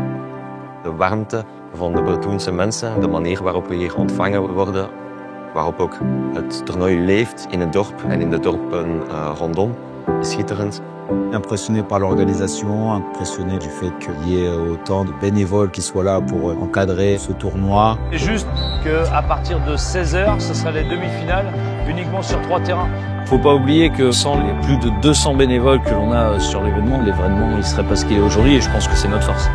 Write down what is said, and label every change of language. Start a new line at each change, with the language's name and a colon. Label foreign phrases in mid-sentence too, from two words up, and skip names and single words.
Dutch: De warmte van de Bretonse mensen, de manier waarop we hier ontvangen worden, waarop ook het toernooi leeft in het dorp en in de dorpen rondom, is schitterend.
French: Impressionné par l'organisation, impressionné du fait qu'il y ait autant de bénévoles qui soient là pour encadrer ce tournoi. C'est juste qu'à partir de 16h, ce sera les demi-finales uniquement sur 3 terrains. Faut pas oublier que sans les plus de 200 bénévoles que l'on a sur l'événement il serait pas ce qu'il est aujourd'hui et je pense que c'est notre force.